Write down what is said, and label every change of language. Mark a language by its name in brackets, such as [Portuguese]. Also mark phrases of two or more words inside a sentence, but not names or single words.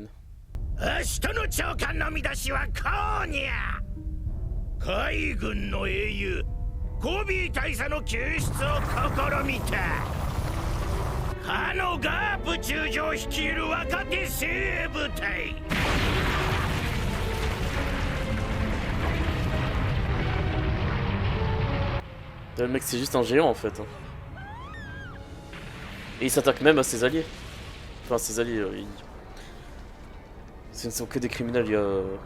[Japanese] 明日の朝刊の見出しはこうにゃ海軍の英雄コビー大佐の救出を試みたかのガープ中将率いる若手精鋭部隊 [French] Le mec c'est juste un géant en fait. Et il s'attaque même à ses alliés. Enfin ses alliés, ce ne sont que des criminels, il y a...